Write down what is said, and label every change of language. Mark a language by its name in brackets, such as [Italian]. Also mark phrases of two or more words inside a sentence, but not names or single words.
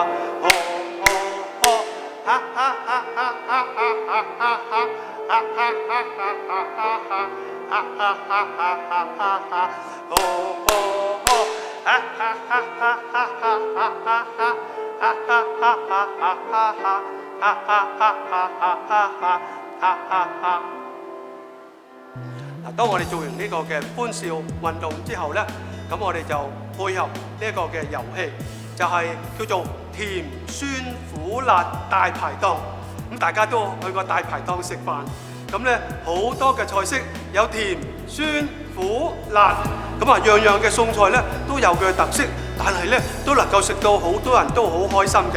[Cantonese] 呵呵呵，哈哈哈哈哈哈哈哈哈哈哈哈哈哈哈哈哈哈，呵呵呵，哈哈哈哈哈哈哈哈哈哈哈哈哈哈哈哈。當我哋做完呢個嘅歡笑運動之後呢，咁我哋就配合呢一個嘅遊戲，就係叫做甜酸苦辣大排檔。咁大家都去過大排檔食飯，咁呢好多嘅菜式有甜酸苦辣，咁啊樣樣嘅餸菜呢都有佢嘅特色，但係呢都能夠食到好多人都好開心嘅。